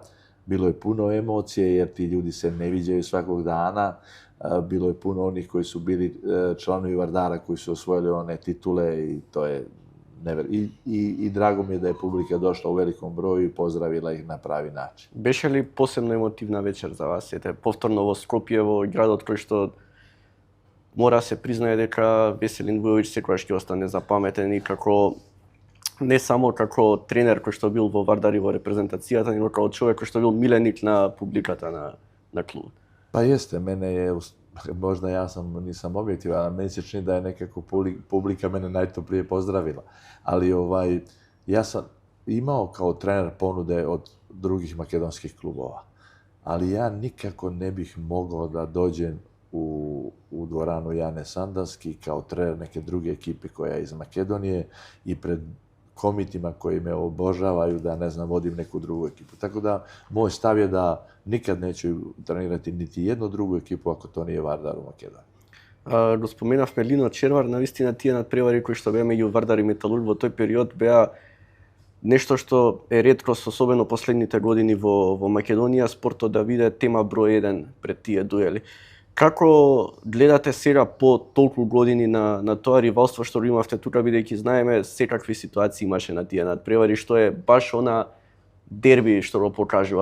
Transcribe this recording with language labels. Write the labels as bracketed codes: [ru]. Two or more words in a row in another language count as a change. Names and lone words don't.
[sr] Bilo je puno emocije jer ti ljudi se ne viđaju svakog dana. Bilo je puno onih koji su bili članovi Vardara koji su osvojili one titule i to je I drago mi je da je publika došla u velikom broju i pozdravila ih na pravi način. [mk] Беше ли посебно емотивна вечер за вас? Ете, повторно во Скопје, во градот кој што мора се признае дека Веселин Вујовиќ секогаш ќе остане запаметен и како не само како тренер кој што бил во Вардар и во репрезентацијата, но како човек кој што бил миленик на публиката на клубот. [sr] Pa jeste, mene je, možda ja nisam objektivan, meni se čini da je nekako publika mene najtoplije pozdravila. Ali ja sam imao kao trener ponude od drugih makedonskih klubova. Ali ja nikako ne bih mogao da dođem u dvoranu Jane Sandanski kao trener neke druge ekipe koja je iz Makedonije i pred komitima koji me obožavaju da, ne znam, vodim neku drugu ekipu. Tako da, moj stav je da nikad neću trenirati niti jednu drugu ekipu ako to nije Vardar u Makedoniji. [mk] Го споменавме Лино Червар, навистина тие надпревари кои што беа меѓу Вардар и Металург во тој период беа нешто што е реткост, особено последните години во Македонија, спортот да биде тема број 1 пред тие дуели. Како гледате сега по толку години на тоа ривалство што имавте тука, бидејќи знаеме секакви ситуации имаше на тие надпревари, што е баш она дерби што го покажува.